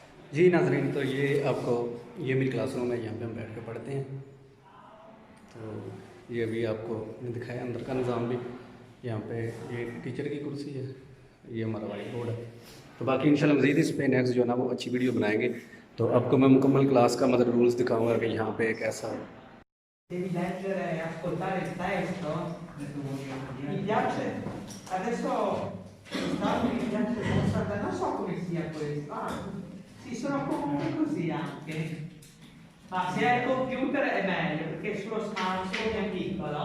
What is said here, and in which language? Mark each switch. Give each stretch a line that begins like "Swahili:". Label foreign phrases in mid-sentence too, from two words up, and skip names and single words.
Hindi: जी नाज़रीन, तो ये आपको ये मेरी क्लासरूम है, यहाँ पे हम बैठ के पढ़ते हैं। तो ये अभी आपको मैंने दिखाया अंदर का निज़ाम भी। यहाँ पे ये टीचर की कुर्सी है, ये हमारा
English: white board
Hindi: है। तो बाकी इंशाल्लाह मज़ीद इस पे नेक्स्ट जो है ना वो अच्छी वीडियो बनाएंगे। तो आपको मैं मुकम्मल क्लास का मतलब रूल्स दिखाऊंगा कि यहाँ पे कैसा।
Italian: Devi leggere e ascoltare il testo? Mi piace, adesso quest'anno mi piace Mozart, non so come sia questo. Ah, sì, sono comunque così anche. Ma se hai il computer è meglio, perché sullo smartphone è piccolo.